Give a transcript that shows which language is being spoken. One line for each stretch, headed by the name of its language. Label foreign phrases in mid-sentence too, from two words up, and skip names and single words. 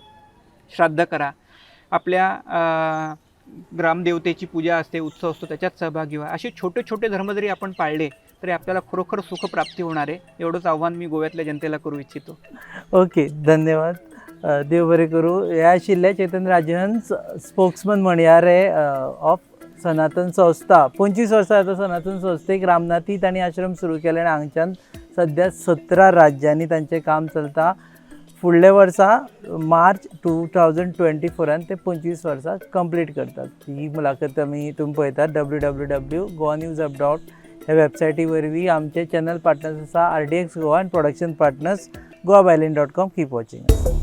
Marathi: श्राद्ध करा. आपल्या ग्रामदेवतेची पूजा असते, उत्सव असतो, त्याच्यात सहभागी व्हा. असे छोटे छोटे धर्म जरी आपण पाळले तरी आपल्याला खरोखर सुखप्राप्ती होणार आहे. एवढंच आव्हान मी गोव्यातल्या जनतेला करू इच्छितो.
Konkani: ओके, धन्यवाद. देव बरे करू. या आशिल्ले चैतन्य राजहंस स्पोक्समन म्हणयारे ऑफ सनातन संस्था. 25 वर्सां जाता सनातन संस्थेक रामनाथी तांणी आश्रम सुरू केले आनी हांगच्यान सध्या 17 राज्यांनी तांचें काम चलता. फुडल्या वर्सा मार्च 2024 ते 25 वर्सां कंप्लीट करतात. ही मुलाखत तुमी पळयतात www.goanews.up ह्या वेबसायटी वरवीं आमचे
English: channel partners
Konkani: आसा RDX गोवा आनी
English: production partners
Konkani: goaviolin.com.
English: Keep watching.